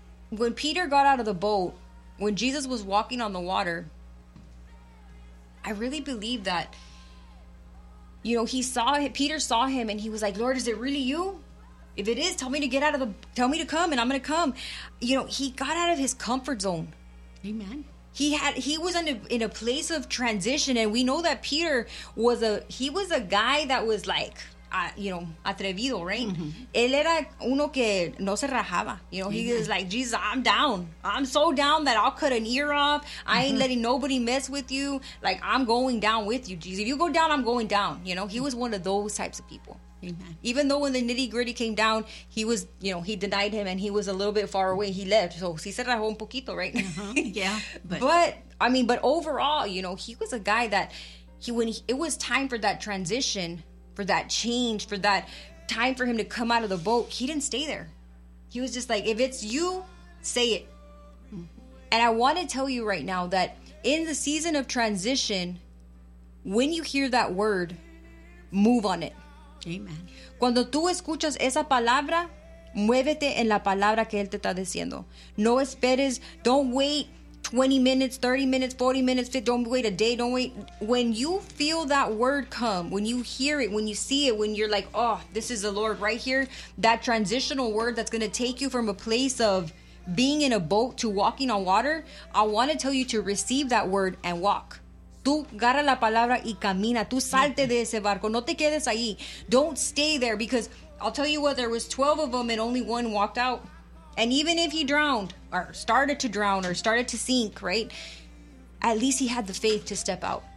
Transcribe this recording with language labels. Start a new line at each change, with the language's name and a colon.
English: When Peter got out of the boat, when Jesus was walking on the water, I really believe that, you know, Peter saw him and he was like, Lord, is it really you? If it is, tell me to come and I'm going to come. You know, he got out of his comfort zone. Amen. He was in a place of transition. And we know that Peter was a guy that was like, you know, atrevido, right? Mm-hmm.
Spanish: Él era uno que no se rajaba.
English: You know, he was like, Jesus, I'm down. I'm so down that I'll cut an ear off. I ain't letting nobody mess with you. Like, I'm going down with you, Jesus. If you go down, I'm going down. You know, he was one of those types of people. Amen. Even though when the nitty gritty came down, he was, you know, he denied him and he was a little bit far away. He left. So,
Spanish: si se rajó un poquito,
English: right? But overall, you know, he was a guy that when it was time for that transition, for that change, for that time for him to come out of the boat, he didn't stay there. He was just like, if it's you, say it. And I want to tell you right now that in the season of transition, when you hear that word, move on it. Amen.
Spanish: Cuando tú escuchas esa palabra, muévete en la palabra que él te está diciendo. No esperes,
English: don't wait 20 minutes, 30 minutes, 40 minutes, don't wait a day, don't wait. When you feel that word come, when you hear it, when you see it, when you're like, oh, this is the Lord right here, that transitional word that's going to take you from a place of being in a boat to walking on water, I want to tell you to receive that word and walk.
Spanish: Tú agarra la palabra y camina. Tú salte de ese barco. No te quedes ahí.
English: Don't stay there, because I'll tell you what, there was 12 of them and only one walked out. And even if he drowned, or started to drown, or started to sink, right? At least he had the faith to step out.